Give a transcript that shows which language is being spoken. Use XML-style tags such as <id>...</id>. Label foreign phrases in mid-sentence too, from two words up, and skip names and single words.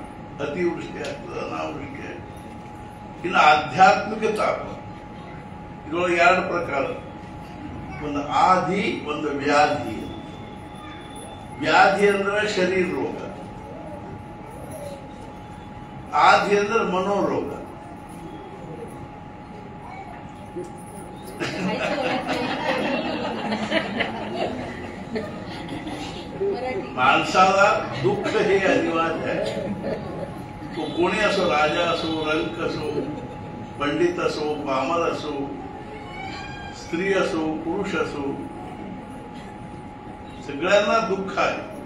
<kn>ಅತಿವೃಷ್ಟಿ ಆಗ್ತದೆ, ಅನಾವೃಷ್ಟಿ ಆಗ್ತದೆ. ಇನ್ನು ಆಧ್ಯಾತ್ಮಿಕ ತಾಪ. ಇದರೊಳಗೆ 2 ಪ್ರಕಾರ, ಒಂದು ಆದಿ, ಒಂದು ವ್ಯಾಧಿ. ವ್ಯಾಧಿ ಅಂದ್ರೆ ಶರೀರ ರೋಗ, ಆದಿ ಅಂದ್ರೆ ಮನೋರೋಗ.</kn> <mr>माणसाला दुःख हे अनिवार्य आहे. तो कोणी असो, राजा असो, रंक असो, पंडित असो, पामर असो, स्त्री असो, पुरुष असो, सगळ्यांना दुःख आहे.</mr>